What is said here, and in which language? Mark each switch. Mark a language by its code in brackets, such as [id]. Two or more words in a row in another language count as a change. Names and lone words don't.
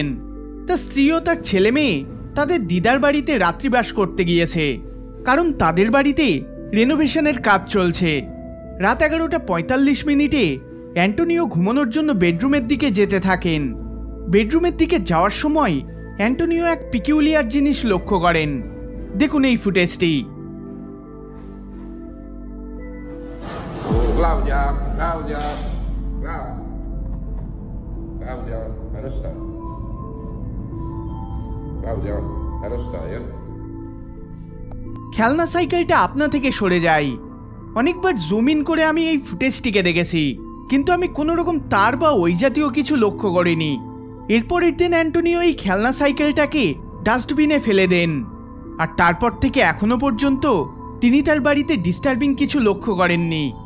[bn] তার স্ত্রী ও তার ছেলে মেয়ে তাদের দিদার বাড়িতে রাত্রিবাস করতে গিয়েছে, কারণ তাদের বাড়িতে রেনোভেশনের কাজ চলছে। রাত 11:45 অ্যান্টোনিও ঘুমানোর জন্য বেডরুমের দিকে যেতে থাকেন। বেডরুমের দিকে যাওয়ার সময় অ্যান্টোনিও এক পিকিউলিয়ার জিনিস লক্ষ্য করেন। দেখুন এই ফুটেজটি। [it] Claudia, Claudia, Claudia, dove stai? Claudia, dove stai? [bn] খেলনা সাইকেলটা আপনা থেকে সরে যায়। অনেকবার [en] zoom in [bn] করে আমি এই ফুটেজটিকে দেখেছি, কিন্তু আমি কোনো রকম তার বা ওই জাতীয় কিছু লক্ষ্য করিনি। এরপরের দিন অ্যান্টোনিও এই খেলনা সাইকেলটাকে ডাস্টবিনে ফেলে দেন, আর তারপর থেকে এখনো পর্যন্ত তিনি তার বাড়িতে ডিস্টার্বিং কিছু লক্ষ্য করেননি।